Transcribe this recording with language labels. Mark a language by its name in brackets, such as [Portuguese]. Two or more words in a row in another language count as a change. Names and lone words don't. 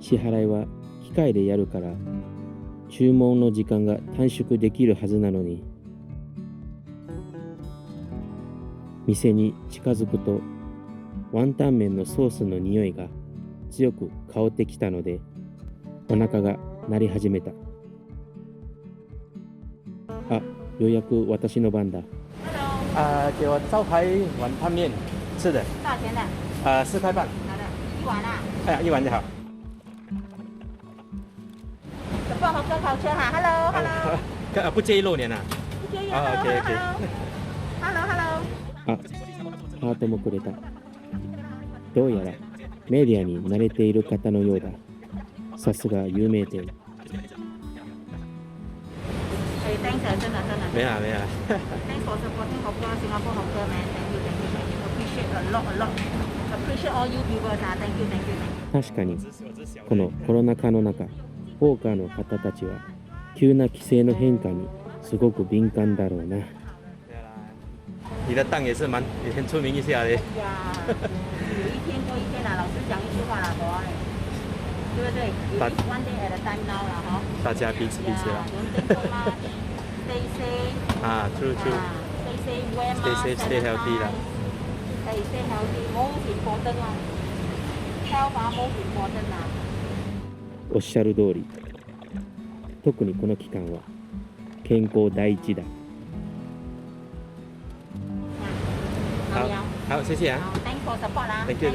[Japanese] 支払いは機械でやるから注文の時間が短縮できるはずなのに、店に近づくとワンタン麺のソースの匂いが強く香ってきたので、お腹が鳴り始めた。あ、ようやく私の番だ。 [Chinese] 给我招牌碗汤面，是的。多少钱的？ 4块半。好的，一碗啊。哎呀，一碗就好。不好喝烤车哈，Hello，不介意露脸啊？不介意。 [English] OK。Hello，Hello。 [Japanese] あ、ハートもくれた。どうやらメディアに慣れている方のようだ。さすが有名店。 [Chinese] Thanks，真的。没啦没啦。 [English] Thanks for supporting hawker Singapore hawker man. Thank you. Appreciate a lot. Appreciate all you viewers. Thank you. [Japanese] 確かにこのコロナ禍の中、ホーカーの方たちは急な規制の変化にすごく敏感だろうな。 [Chinese] 你的档也很出名一下嘞。呀，有一天过一天啦，老实讲一句话啦，对不对 ？ [English] One day at a time now [Chinese] 啦，哈。大家彼此啦。 [English] Stay safe。 true。 Stay safe, wear mask, stay healthy 啦。 Stay healthy, most important 啦。Health most important 啦。 [Japanese] おっしゃる通り。特にこの期間は健康第一だ。 [Chinese] 好，谢谢啊。 [English] Thanks for support 啦。 Thank you。